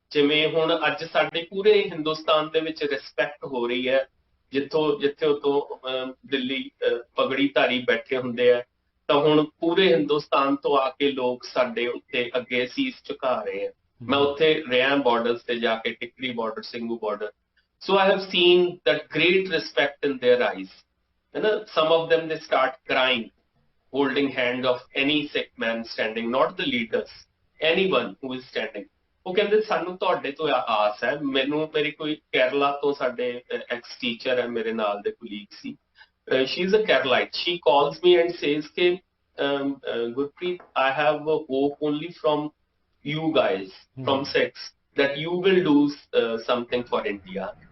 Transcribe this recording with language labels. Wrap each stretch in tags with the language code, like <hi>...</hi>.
<pa>ਜਿਵੇਂ ਹੁਣ ਅੱਜ ਸਾਡੇ ਪੂਰੇ ਹਿੰਦੁਸਤਾਨ ਦੇ ਵਿੱਚ ਰਿਸਪੈਕਟ ਹੋ ਰਹੀ ਹੈ, ਜਿੱਥੇ ਉਤੋਂ ਦਿੱਲੀ ਪਗੜੀ ਧਾਰੀ ਬੈਠੇ ਹੁੰਦੇ ਆ, ਤਾਂ ਹੁਣ ਪੂਰੇ ਹਿੰਦੁਸਤਾਨ ਤੋਂ ਆ ਕੇ ਲੋਕ ਸਾਡੇ ਉੱਤੇ ਅੱਗੇ ਸੀਸ ਝੁਕਾ ਰਹੇ ਆ। ਮੈਂ ਉੱਥੇ ਰਿਹਾ ਬਾਰਡਰਸ ਤੇ ਜਾ ਕੇ, Tikri border, Singhu border.</pa> <en>So I have seen that great respect in their eyes, ਹੈ ਨਾ। Some of them they start crying, holding hand of any sick man standing, not the leaders, anyone who is standing।</en> <pa>ਉਹ ਕਹਿੰਦੇ ਸਾਨੂੰ ਤੁਹਾਡੇ ਤੋਂ ਆਸ ਹੈ। ਮੈਨੂੰ ਮੇਰੀ ਕੋਈ ਕੇਰਲਾ ਤੋਂ ਸਾਡੇ ਐਕਸ ਟੀਚਰ ਹੈ, ਮੇਰੇ ਨਾਲ ਦੇ colleague ਸੀ,</pa> <en>she is a Keralite. She calls me and says कि Gurpreet, I have a hope only from you guys, from Sikhs, that you will do something for India।</en>